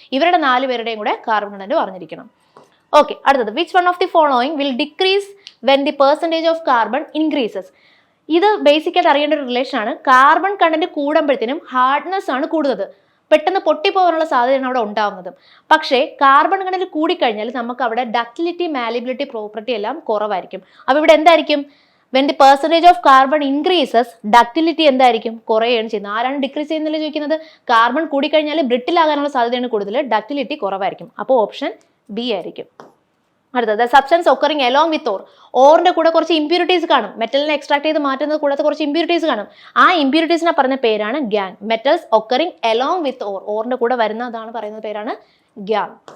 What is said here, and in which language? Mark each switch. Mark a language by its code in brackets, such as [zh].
[ml] ഇവരുടെ 4 പേരുടെയും കൂടെ കാർബൺ കണ്ടന്റ് പറഞ്ഞിരിക്കണം. ഓക്കെ, അടുത്തത്, [en] Which one of the following will decrease when the percentage of carbon increases. [ml] ഇത് ബേസിക്കായിട്ട് അറിയേണ്ട ഒരു റിലേഷൻ ആണ്. കാർബൺ കണ്ടന്റ് കൂടുമ്പോഴത്തേനും ഹാർഡ്നെസ് ആണ് കൂടുന്നത്. പെട്ടെന്ന് പൊട്ടിപ്പോകാനുള്ള സാധ്യതയാണ് അവിടെ ഉണ്ടാകുന്നത്. പക്ഷേ കാർബൺ കണ്ടന്റ് കൂടിക്കഴിഞ്ഞാൽ നമുക്ക് അവിടെ ഡക്റ്റിലിറ്റി, മാലിബിലിറ്റി പ്രോപ്പർട്ടി എല്ലാം കുറവായിരിക്കും. അപ്പോൾ ഇവിടെ എന്തായിരിക്കും? [en] when the percentage of carbon increases, ductility [ml] എന്തായിരിക്കും? കുറയുകയാണ് ചെയ്യുന്നത്. ആരാണ് ഡിക്രീസ് ചെയ്യുന്നില്ല ചോദിക്കുന്നത്? കാർബൺ കൂടിക്കഴിഞ്ഞാൽ ബ്രിട്ടിൽ ആകാനുള്ള സാധ്യതയാണ് കൂടുതൽ, ഡക്റ്റിലിറ്റി കുറവായിരിക്കും. അപ്പോൾ ഓപ്ഷൻ ബി ആയിരിക്കും. അടുത്തത്, [en] Substance occurring along with ore. [ml] ഓറിന്റെ കൂടെ കുറച്ച് ഇമ്പ്യൂരിറ്റീസ് കാണും. മെറ്റലിനെ എക്സ്ട്രാക്ട് ചെയ്ത് മാറ്റുന്നത് കൂടാതെ കുറച്ച് ഇമ്പ്യൂരിറ്റീസ് കാണും. ആ ഇമ്പ്യൂരിറ്റീസിനെ പറഞ്ഞ പേരാണ് Gyan. [en] metals occurring along with ore, [ml] ഓറിന്റെ കൂടെ വരുന്നതാണ് പറയുന്ന പേരാണ് ഗ്യാൻ.